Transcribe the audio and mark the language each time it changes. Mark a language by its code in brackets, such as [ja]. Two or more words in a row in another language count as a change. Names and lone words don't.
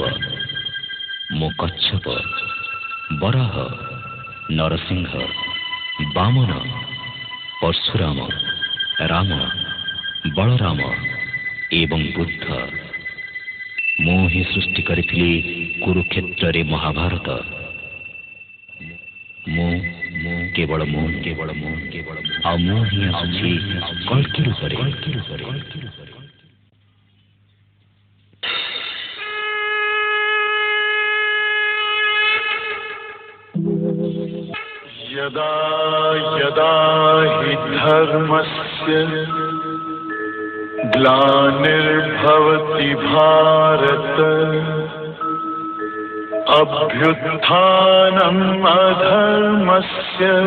[or] ମୁଁ କଚ୍ଛପ, ବରାହ, ନରସିଂହ, ବାମନ, ପରଶୁରାମ, ରାମ, ବଳରାମ ଏବଂ ବୁଦ୍ଧ। ମୁଁ ହିଁ ସୃଷ୍ଟି କରିଥିଲି କୁରୁକ୍ଷେତ୍ରରେ ମହାଭାରତ। ମୁଁ କେବଳ ମୁଁ ଆଉ ମୁଁ ହିଁ ଆସୁଛି କଳ୍କି ରୂପରେ। [sa] यदा यदा हि धर्मस्य ग्लानिर्भवति भारत अभ्युत्थानम् अधर्मस्य